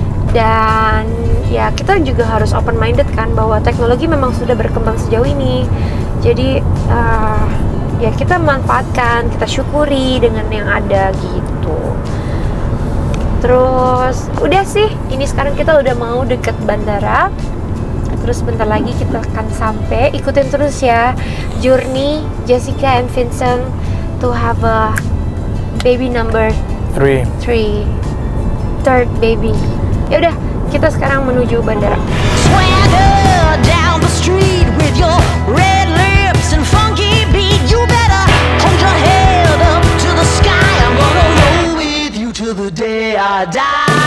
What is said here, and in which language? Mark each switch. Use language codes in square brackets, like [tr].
[id] Dan ya kita juga harus open minded kan, bahwa teknologi memang sudah berkembang sejauh ini. Jadi ya kita manfaatkan, kita syukuri dengan yang ada gitu. Terus udah sih, ini sekarang kita udah mau deket bandara. Terus bentar lagi kita akan sampai. Ikutin terus ya [en] journey Jessica and Vincent to have a baby number 3, third baby. [id] Ya udah, kita sekarang menuju bandara. [en] Swagger down the street with your red lips and funky beat. You better hold your head up to the sky. I'm gonna roll with you till the day I die.